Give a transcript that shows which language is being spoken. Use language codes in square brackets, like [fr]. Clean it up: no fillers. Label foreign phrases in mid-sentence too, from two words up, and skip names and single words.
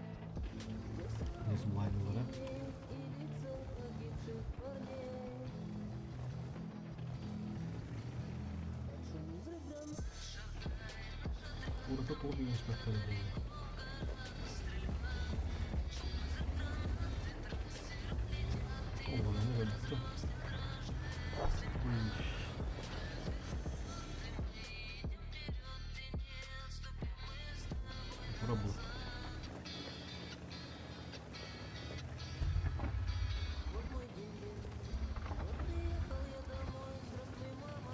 [ru] Не забываем, да? И лица погибших парней. Под шум и взрыв гранат. [tr] Burada olmuyoruz bakalım. Oğlanı öldürdüm. [ru] Работа. Вот мой день, вот приехал я домой, здравствуй, мама.